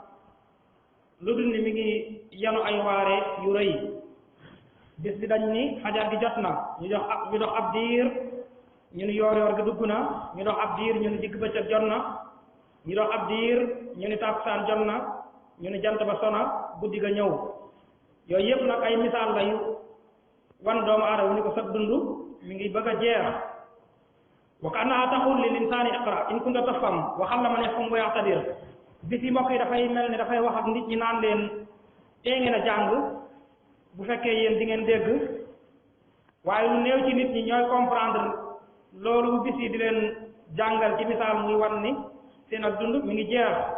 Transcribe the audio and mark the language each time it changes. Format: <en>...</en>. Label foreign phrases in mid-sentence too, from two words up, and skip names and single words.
<wo>lu dul ni mi ngi yanu ay waare yu rëy bis bi dañ ni xajar gi jot na ñu dox ab diir ñu ni yoor gi dugg na ñu dox ab diir ñu ni digg bëccëg jot na ñu dox ab diir ñu ni tàkkusaan jot na ñu ni jant ba sona guddi ga ñëw yooyu yëpp nag ay misaal la yu wan doomu aadama ni ko sag dund mi ngi bëgg a jeex</wo> <ar>وكأنها تقول للإنسان اقرأ إن كنت تفهم وقل من يفهم ويقتدر</ar> <wo>bis yi mbokk yi dafay mel ni dafay wax ak nit ñi naan leen tee ngeen a jàng bu fekkee yéen di ngeen dégg waaye lu néew ci nit ñi ñooy comprendre loolu bu bis yi di leen jàngal ci misaal muy wan ni seen ak dund mi ngi jeex</wo>